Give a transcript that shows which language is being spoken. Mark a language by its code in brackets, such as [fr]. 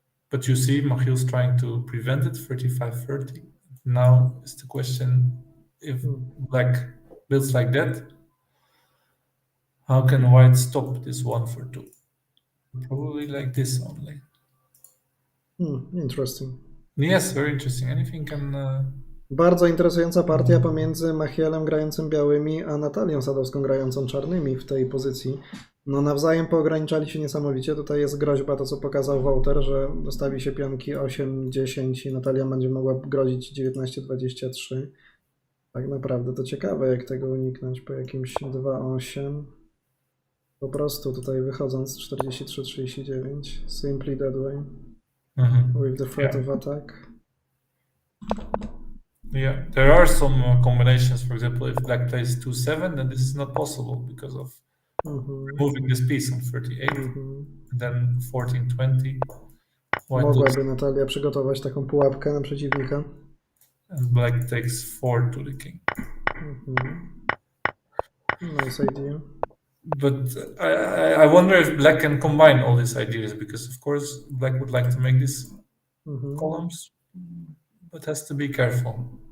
[en] But you see, Michiel's trying to prevent it, 35-30. Now is the question, if Black builds like that, how can White stop this 1 for 2? Probably like this only. Interesting. Yes, very interesting. Anything can... [pl] Bardzo interesująca partia pomiędzy Michielem grającym białymi, a Natalią Sadowską grającą czarnymi w tej pozycji. No nawzajem poograniczali się niesamowicie. Tutaj jest groźba, to co pokazał Wouter, że dostawi się pionki 8-10 i Natalia będzie mogła grozić 19-23. Tak naprawdę to ciekawe, jak tego uniknąć po jakimś 2-8. Po prostu tutaj wychodząc 43-39. [en] Simply that way. With the threat of attack. Yeah, there are some combinations. For example, if Black plays 2-7, then this is not possible because of removing this piece on 38, and then 14-20. [pl] Mogłaby Natalia przygotować taką pułapkę na przeciwnika. [en] And Black takes 4 to the king. Nice idea. But I wonder if Black can combine all these ideas, because of course Black would like to make these columns, but has to be careful.